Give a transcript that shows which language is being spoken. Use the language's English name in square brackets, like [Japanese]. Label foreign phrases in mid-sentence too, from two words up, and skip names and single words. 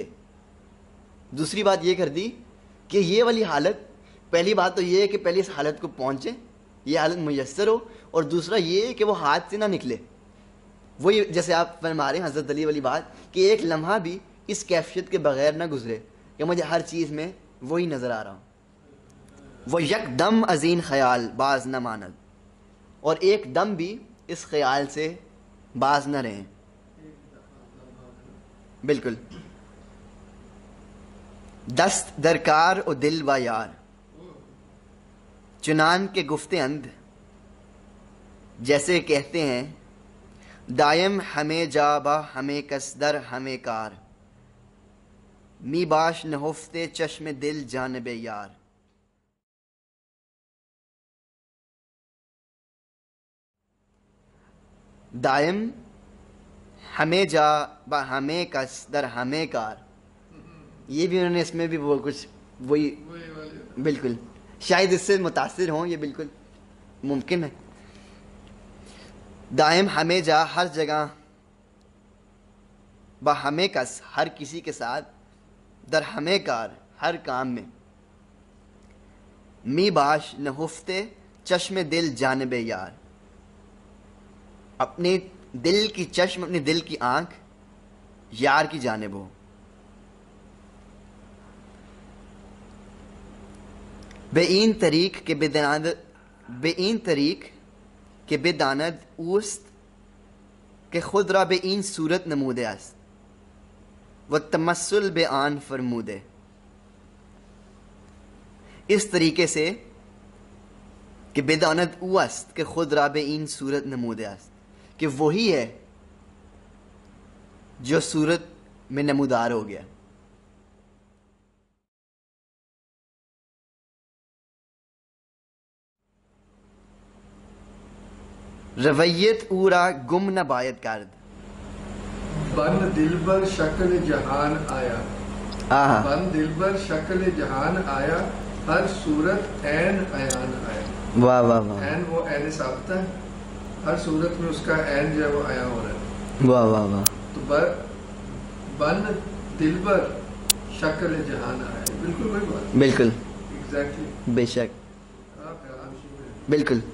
[Urdu] دوسری بات یہ کر دی کہ یہ والی حالت، پہلی بات تو یہ ہے کہ پہلے اس حالت کو پہنچے، یہ حالت میسر ہو، اور دوسرا یہ ہے کہ وہ ہاتھ سے نہ نکلے. وہی جیسے آپ فرما رہے ہیں حضرت علی والی بات کہ ایک لمحہ بھی اس کیفیت کے بغیر نہ گزرے کہ مجھے ہر چیز میں وہی نظر آ رہا ہوں. [Persian] وہ یک دم ازین خیال باز نہ ماند، [Urdu] اور ایک دم بھی اس خیال سے باز نہ رہیں. [Persian] بالکل. دست درکار و دل و یار، چنان کے گفتے اند، [Urdu] جیسے کہتے ہیں [Persian] دائم ہمیں جا با ہمیں کس در ہمیں کار، می باش نہفتے چشم دل جانب یار. دائم ہمیں جا با ہمیں کس در ہمیں کار، [Urdu] یہ بھی انہوں نے اس میں بھی وہ کچھ وہی بالکل شاید اس سے متاثر ہوں، یہ بالکل ممکن ہے. [Persian] دائم ہمیں جا، [Urdu] ہر جگہ، [Persian] با ہمیں کس، [Urdu] ہر کسی کے ساتھ، [Persian] در ہمیں کار، [Urdu] ہر کام میں، [Persian] می باش نہفتے چشم دل جانب یار، [Urdu] اپنے دل کی چشم، اپنے دل کی آنکھ یار کی جانب ہو. [Persian] بے این طریق کے بداند اوست کہ خود را بے این صورت نموده است و تمثل بے آن فرموده. [Urdu] اس طریقے سے کہ [Persian] بداند او است کہ خود را بے این صورت نموده است، [Urdu] کہ وہی ہے جو صورت میں نمودار ہو گیا. [Persian] رویت او را گم نہ باید کرد. [Punjabi] بن دلبر شکل جہان آیا، بن دلبر شکل جہان آیا، ہر صورت عین عیان آیا. [Urdu] واہ واہ واہ. عین وہ عین ثابتہ ہے، ہر صورت میں اس کا عین جو ہے وہ عیاں ہو رہا ہے. واہ واہ واہ. تو [Punjabi] بن دلبر شکل جہان آیا، [Urdu] بالکل وہی بات. بالکل ایگزیکٹلی. بے شک بالکل.